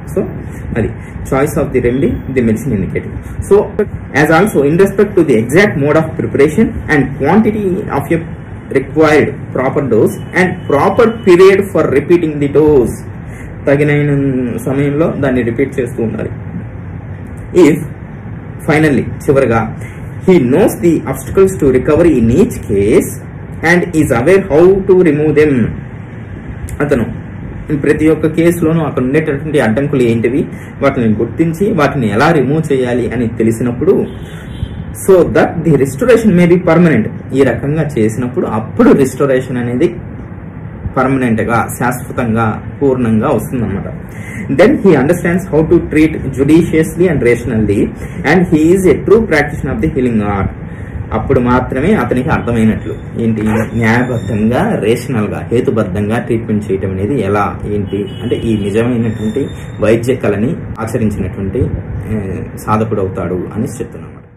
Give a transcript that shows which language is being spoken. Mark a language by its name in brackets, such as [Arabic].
[English] So అది choice of the remedy, the medicine indicative. So as also in respect to the exact mode of preparation and quantity of a required proper dose and proper period for repeating the dose, [Telugu] తగిన సమయంలో దాన్ని repeat చేస్తూ ఉండాలి. [English] If finally చివరిగా he knows the obstacles to recovery in each case and is aware how to remove them. [Telugu] అతను ప్రతి ఒక్క కేసులోనూ అక్కడ ఉండేటటువంటి అడ్డంకులు ఏంటివి, వాటిని గుర్తించి వాటిని ఎలా రిమూవ్ చేయాలి అని తెలిసినప్పుడు, [English] so that the restoration may be permanent, [Telugu] ఈ రకంగా చేసినప్పుడు అప్పుడు రిస్టోరేషన్ అనేది పర్మనెంట్ గా, శాశ్వతంగా, పూర్ణంగా వస్తుందన్నమాట. [English] Then he understands how to treat judiciously and rationally and he is a true practitioner of the healing art. [Telugu] అప్పుడు మాత్రమే అతనికి అర్థమైనట్లు ఏంటి, న్యాయబద్ధంగా, రేషనల్ గా, హేతుబద్ధంగా ట్రీట్మెంట్ చేయటం అనేది ఎలా ఏంటి అంటే ఈ నిజమైనటువంటి వైద్య కళని ఆచరించినటువంటి సాధకుడు అవుతాడు అని చెప్తున్నాను.